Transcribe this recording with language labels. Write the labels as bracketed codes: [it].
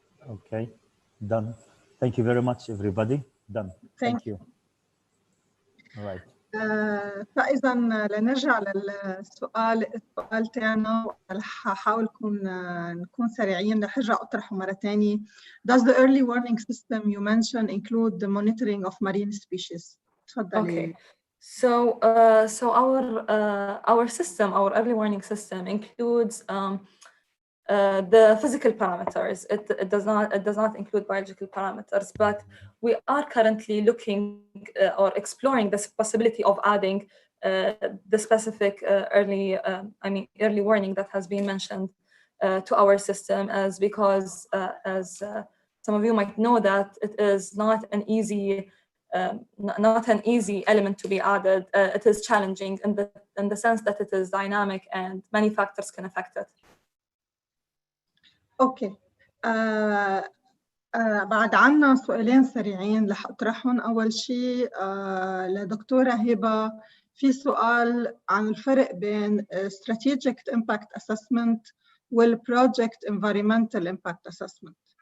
[en] Okay, done. Thank you very much, everybody. Done. Thank you. All right. [ar] فإذا لنرجع للسؤال تاعنا، هحاول نكون سريعين، رح ارجع اطرحه مرة ثانية. [en] Does the early warning system you mentioned include the monitoring of marine species? [ar] تفضلي. [en] Okay. So our system, our early warning system, includes the physical parameters. It does not include biological parameters, but we are currently looking or exploring this possibility of adding the specific early warning that has been mentioned to our system, because some of you might know that it is not an easy element to be added. It is challenging in the sense that it is dynamic and many factors can affect it. Okay. [ar] بعد عنا سؤالين سريعين رح اطرحهم. اول شيء لدكتورة هبة، في سؤال عن الفرق بين [en] strategic impact assessment والproject environmental impact assessment.